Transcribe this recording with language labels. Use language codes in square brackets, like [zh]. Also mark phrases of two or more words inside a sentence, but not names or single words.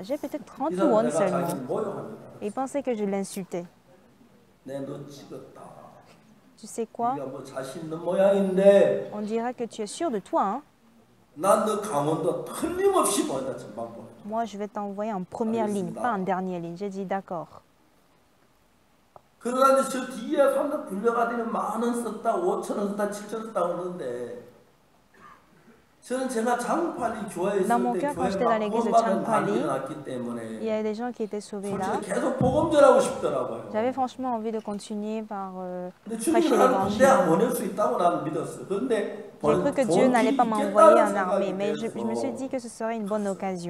[fr] J'ai peut-être 30 won seulement. Et il pensait que je l'insultais. Tu sais quoi? On dira que tu es sûr de toi, hein? Moi, je vais t'envoyer en première ligne, pas en dernière ligne. J'ai dit d'accord. [ko] 그러나 저 뒤에 사람들 불려가더니 10,000원 썼다, 5,000원 썼다, 7,000원 썼다 하는데 [fr] Dans mon cœur, quand j'étais dans l'église de Changpali, il y a des gens qui étaient sauvés là. J'avais franchement envie de continuer par prêcher l'évangile. J'ai cru que Dieu n'allait pas m'envoyer en armée, mais je me suis dit que ce serait une bonne occasion.